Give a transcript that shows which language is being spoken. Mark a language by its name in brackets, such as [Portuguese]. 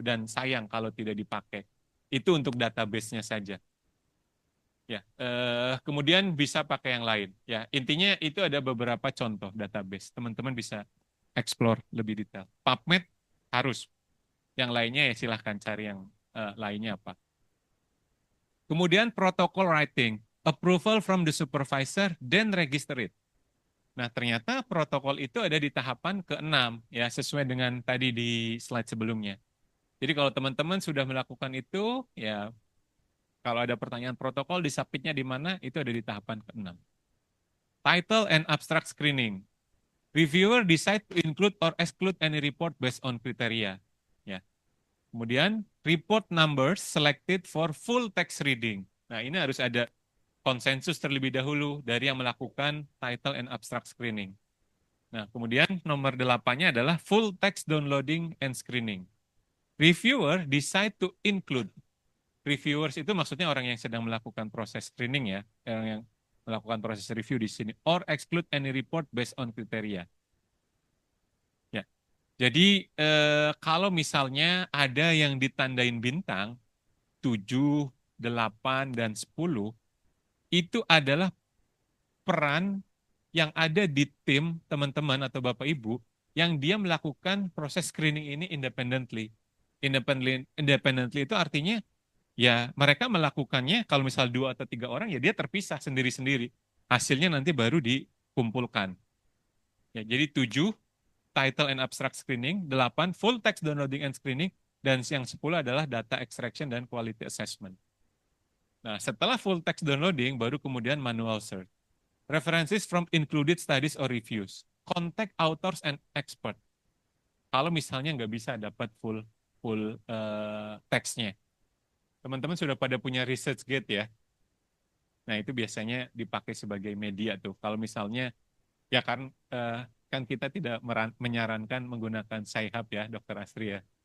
[Indonesian] Dan sayang kalau tidak dipakai. Itu untuk database-nya saja. Ya, kemudian bisa pakai yang lain. Ya, intinya itu ada beberapa contoh database. Teman-teman bisa explore lebih detail. PubMed harus. Yang lainnya ya silahkan cari yang lainnya apa. [English] Kemudian protocol writing, approval from the supervisor, then register it. [Indonesian] Nah, ternyata protokol itu ada di tahapan ke-6, ya sesuai dengan tadi di slide sebelumnya. Jadi kalau teman-teman sudah melakukan itu, ya kalau ada pertanyaan protokol, disubmitnya di mana, itu ada di tahapan ke-6. [English] Title and abstract screening. Reviewer decide to include or exclude any report based on criteria. Ya. Kemudian report numbers selected for full text reading. [Indonesian] Nah, ini harus ada konsensus terlebih dahulu dari yang melakukan title and abstract screening. Nah, kemudian nomor 8-nya adalah full text downloading and screening. [English] Reviewer decide to include. [Indonesian] Reviewers itu maksudnya orang yang sedang melakukan proses screening ya, orang yang melakukan proses review di sini, [English] or exclude any report based on criteria. [Indonesian] Jadi kalau misalnya ada yang ditandain bintang 7, 8, dan 10, itu adalah peran yang ada di tim teman-teman atau Bapak Ibu yang dia melakukan proses screening ini independently. Independently itu artinya ya mereka melakukannya kalau misal 2 atau 3 orang ya dia terpisah sendiri-sendiri. Hasilnya nanti baru dikumpulkan. Ya, jadi 7 title and abstract screening, 8 full text downloading and screening, dan yang 10 adalah data extraction dan quality assessment. Nah, setelah full text downloading, baru kemudian manual search. [English] References from included studies or reviews. Contact authors and expert. [Indonesian] Kalau misalnya nggak bisa dapat full full teksnya. Teman-teman sudah pada punya research gate ya. Nah, itu biasanya dipakai sebagai media tuh. Kalau misalnya ya kan kita tidak menyarankan menggunakan Sci-Hub ya, Dokter Astri ya.